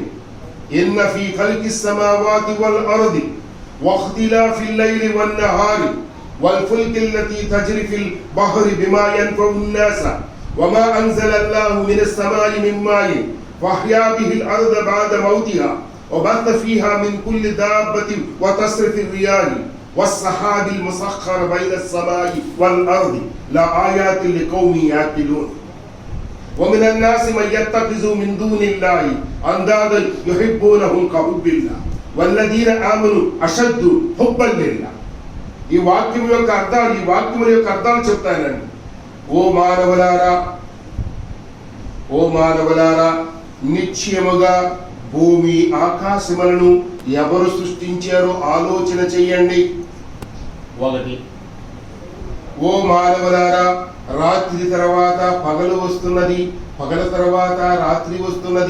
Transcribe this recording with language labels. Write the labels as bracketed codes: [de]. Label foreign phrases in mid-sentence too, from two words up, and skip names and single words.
[ar] إن في خلق السماوات والأرض واختلاف الليل والنهار والفلك التي تجري في البحر بما ينفع الناس وما أنزل الله من السماء من ماء فأحيا به الأرض بعد موتها وبث فيها من كل دابة وتصريف الرياح والسحاب المسخر بين السماء والأرض لآيات لقوم يعقلون ومن الناس من يتخذ من دون الله أندادا يحبونهم كحب الله والذين آمنوا أشد حبا لله. [te] ఈ వాక్యం యొక్క అర్థాలు చెప్తానండి. ఓ మానవులారా, నిశ్చయముగా భూమి ఆకాశములను ఎవరు సృష్టించారో ఆలోచన చెయ్యండి. 1, ఓ మానవులారా, రాత్రి తర్వాత పగలు వస్తున్నది, పగల తర్వాత రాత్రి వస్తున్నది.